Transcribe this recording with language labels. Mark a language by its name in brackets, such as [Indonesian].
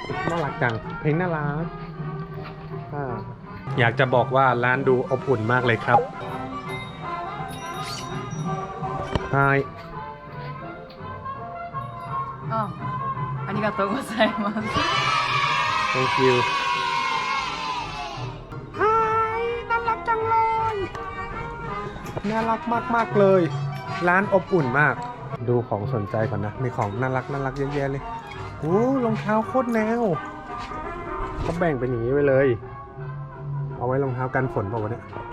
[Thai] น่ารักจัง เพลงน่ารักอยากจะบอกว่าร้านดูอบอุ่นมากเลยครับ Hi [Japanese] ありがとうございます。 [English] Thank you Hi [Thai] น่ารักจังเลย น่ารักมากๆเลย ร้านอบอุ่นมาก ดูของสนใจก่อนนะ มีของน่ารักเยอะแยะเลยโอ้รองเท้าโคตรแนวเขาแบ่งเป็นอย่างนี้ไว้เลย เอาไว้รองเท้ากันฝนเปล่าวะเนี่ย